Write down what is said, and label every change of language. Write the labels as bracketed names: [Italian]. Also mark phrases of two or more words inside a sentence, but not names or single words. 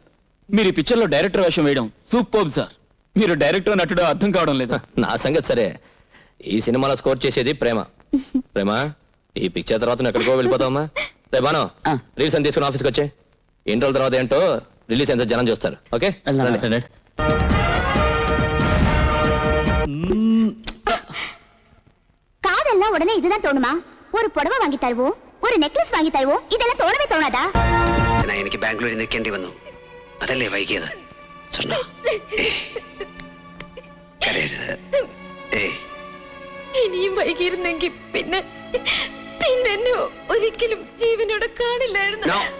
[Telugu] మీరు ఈ పిక్చర్ లో డైరెక్టర్ వేషం వేయడం సూపర్ సార్. మీరు డైరెక్టర్ నటుడు అర్థం కావడం లేదు. నా సంగతి సరే, ఈ సినిమాలో స్కోర్ చేసేది ప్రేమ. ప్రేమ, ఈ పిక్చర్ తర్వాత నువ్వు ఎక్కడికో వెళ్ళిపోతావమ్మా. రేపాను రిలీజ్ అని తీసుకుని ఆఫీస్కి వచ్చే. ఎన్ని రోజుల తర్వాత ఏంటో రిలీజ్ ఎంత జనం చూస్తారు. ఓకే [Tamil] காதெல்லாம் உடனே இதுதான் தோணுமா? ஒரு புடவை வாங்கி தருவோம், ஒரு நெக்லஸ் வாங்கി தருவோம். இதெல்லாம் தோணவே தோணாதா? நான் எனக்கு [Malayalam] ബാംഗ്ലൂരിൽ നിൽക്കേണ്ടി വന്നു. അതല്ലേ വൈകിയത്. സ്വർണ്ണ കരയരുത്. ഇനിയും വൈകിയിരുന്നെങ്കിൽ പിന്നെ എന്നെ ഒരിക്കലും ജീവനോടെ കാണില്ലായിരുന്നു.